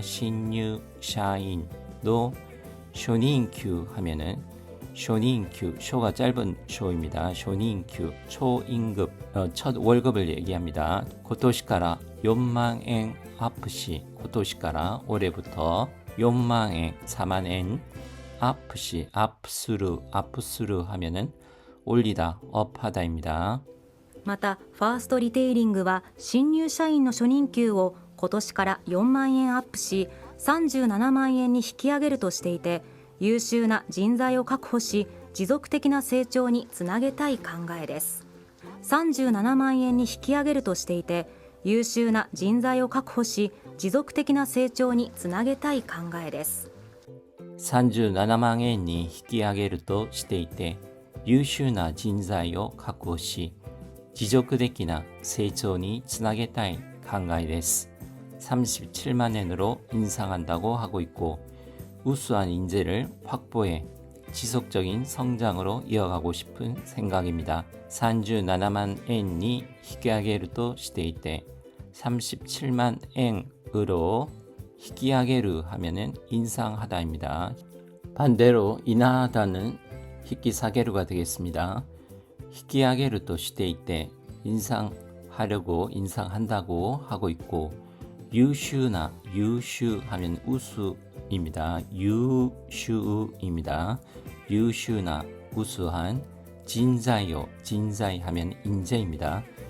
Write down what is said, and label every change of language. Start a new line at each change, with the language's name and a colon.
Korean: 신입사원도 쇼닌큐 하면은 쇼닌큐 쇼가 짧은 쇼입니다. 쇼닌큐 초임금 첫 월급을 얘기합니다. 고토시카라 4만 엔
Japanese: アップし、今年から
Korean: 올해부터 4만 엔, 4만 엔
Japanese: アップし,
Korean: 아프스루 하면은 올리다, 업하다입니다.
Japanese: またファーストリテイリングは新入社員の初任給を今年から4万円アップし37万円に引き上げるとしていて、優秀な人材を確保し持続的な成長につなげたい考えです。 37万円に引き上げるとしていて、優秀な人材を確保し持続的な成長につなげたい考えです。 37万円に引き上げるとしていて、優秀な人材を確保し持続的な成長につなげたい考えです。
Korean: 37만 엔으로 인상한다고 하고 있고, 우수한 인재를 확보해 지속적인 성장으로 이어가고 싶은 생각입니다. 37만 엔이
Japanese: 引き上げるとしていて,
Korean: 37만 엔으로
Japanese: 引き上げる
Korean: 하면은 인상하다입니다. 반대로 인하하다는引き下げる가 되겠습니다.
Japanese: 引き上げるとしていて
Korean: 인상하려고 인상한다고 하고 있고, 유슈나 유슈 하면 우수입니다. 유슈입니다. 유슈나 우수한 진자요 진자이 하면 인재입니다.